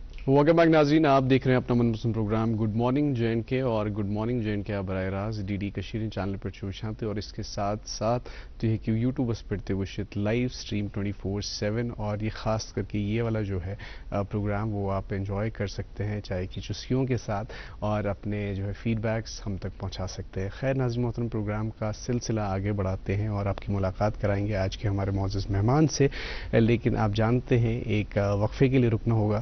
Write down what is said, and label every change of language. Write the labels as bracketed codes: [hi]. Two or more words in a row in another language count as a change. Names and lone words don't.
[en] welcome back [ur] ناظرین، آپ دیکھ رہے ہیں اپنا من پسند پروگرام گڈ مارننگ جے اور گڈ مارننگ جے آپ براہ راست ڈی کشیر چینل پر وُچان اور اس کے ساتھ ساتھ تو [ks] यूट्यूबस पे वुचित [en] live stream [ur] 24/7 اور یہ خاص کر کے یہ والا جو ہے پروگرام وہ آپ انجوائے کر سکتے ہیں چائے کی چسکیوں کے ساتھ اور اپنے جو ہے فیڈبیکس ہم تک پہنچا سکتے ہیں. خیر ناظرین محترم، پروگرام کا سلسلہ آگے بڑھاتے ہیں اور آپ کی ملاقات کرائیں گے آج کے ہمارے موجود مہمان سے، لیکن آپ جانتے ہیں ایک وقفے کے لیے رکنا ہوگا.